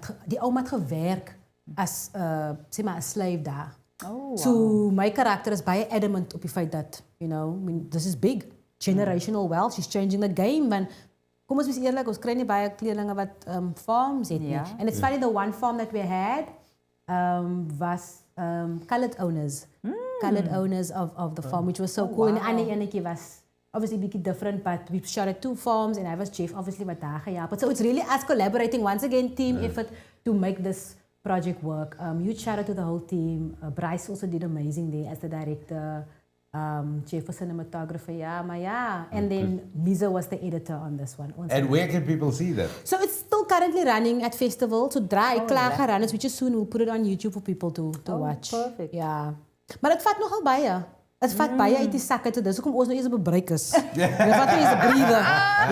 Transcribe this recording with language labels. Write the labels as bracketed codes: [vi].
[af] Die ouma het gewerk as sê maar 'n slave daar. [en] Oh, [af] So my karakter is baie adamant op die feit dat, [en] you know, I mean, this is big. Generational wealth, she's changing the game. [af] Want kom ons wees eerlik, ons kry nie baie kleerlinge wat farms het nie. Ja. [en] And it's funny, the one farm that we had was colored owners. Colored owners of the farm, which was so cool. [af] En die ander enetjie was [en] obviously a bit different, but we shot at 2 farms and I was Jeff, obviously [af] wat daar gehelp het. [en] So it's really us collaborating, once again, team effort to make this project work. Huge shout out to the whole team. Bryce also did amazing there as the director. Jeff was cinematographer, and then Miza was the editor on this one. And where can people see that? So it's still currently running at festivals. So dry klaar gaan run, which is soon we'll put it on YouTube for people to watch. Perfect. [af] Ja. Maar het vat nogal baie. Het vat baie uit die sakke te dis hoekom ons nou eers op 'n break is. Dit vat nou eers 'n breather.